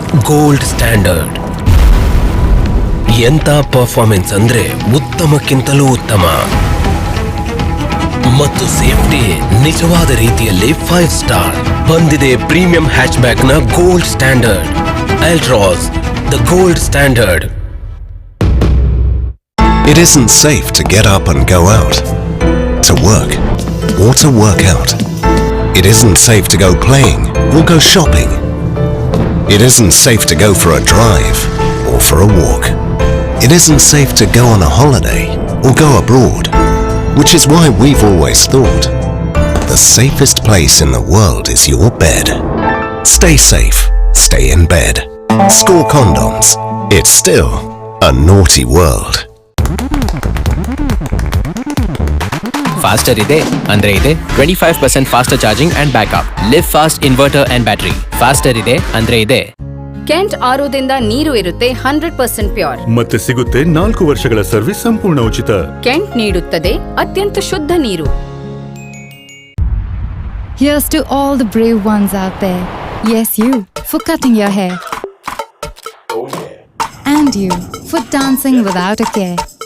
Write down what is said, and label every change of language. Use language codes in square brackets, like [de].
[kn] Gold standard ಎಂತ performance ಅಂದ್ರೆ ಉತ್ತಮಕ್ಕಿಂತಲೂ ಉತ್ತಮ ಮತ್ತು ಸೇಫ್ಟಿ ನಿಜವಾದ ರೀತಿಯಲ್ಲಿ 5 ಸ್ಟಾರ್. ಬಂದಿದೆ ಪ್ರೀಮಿಯಂ ಹ್ಯಾಚ್ ಬ್ಯಾಕ್ ನ gold standard. [en] ಎಲ್ಟ್ರಾಸ್, the gold standard. It isn't safe to get up and go out, to work, or to work out. It isn't safe to go playing or go shopping. It isn't safe to go for a drive or for a walk. It isn't safe to go on a holiday or go abroad, which is why we've always thought the safest place in the world is your bed. Stay safe, stay in bed. Score condoms. It's still a naughty world. Faster [kn] ಇದೆ ಅಂದ್ರೆ ಇದೆ [en] 25% faster charging and backup. Live fast inverter and battery. Faster [kn] ಇದೆ ಅಂದ್ರೆ ಇದೆ. Kent ಆರೋದಿಂದ ನೀರು ಇರುತ್ತೆ 100% pure. ಮತ್ತೆ ಸಿಗುತ್ತೆ 4 ವರ್ಷಗಳ ಸರ್ವಿಸ್ ಸಂಪೂರ್ಣ ಉಚಿತ. ಕೆಂಟ್ ನೀಡುತ್ತದೆ ಅತ್ಯಂತ ಶುದ್ಧ ನೀರು. [en] Here's to all the brave ones out there. Yes, you for cutting your hair. Oh yeah. And you for dancing without a care.